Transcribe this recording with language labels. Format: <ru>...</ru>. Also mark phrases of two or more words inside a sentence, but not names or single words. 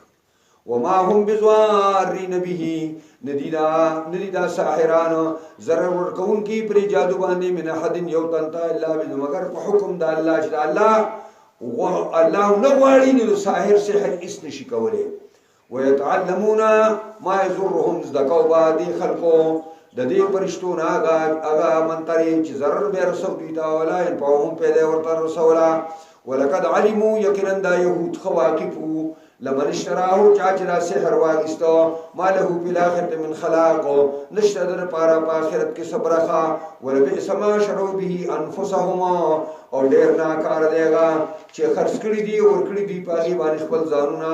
<ar>وما هم بضارین به،</ar> <ps>ندی دا ساحران ضرر ورکوونکي پرې جادو باندې</ps> <ar>من احد</ar> <ps>یو تن ته الا مگر په حکم د الله چې الله نه غواړي نو ساحر سحر هېڅ نشي کولی.</ps> <ar>ويتعلمون ما يضرهم،</ar> <ps>زده کوو به دې خلکو د دې پرشتو نه هغه منترې چې ضرر به یې رسو دوی ته،</ps> <ar>ولا ينفعهم،</ar> <ps>پیدا یې ورته رسوله.</ps> <ar>ولقد علموا،</ar> <ps>یقینا دا یهود ښه واقف وو،</ps> <ar>لمن اشتراه،</ar> <ps>چا چې دا سحر واخیسته،</ps> <ar>ما له فی الاخرة من خلاق،</ar> <ps>نشته د لپاره په آخرت کې څه برخه.</ps> <ar>ولبئس ما شروا به انفسهم،</ar> <ps>او ډېر ناکاره دی هغه چې خرڅ کړي دي ورکړي دي په هغې باندې خپل ځانونه.</ps>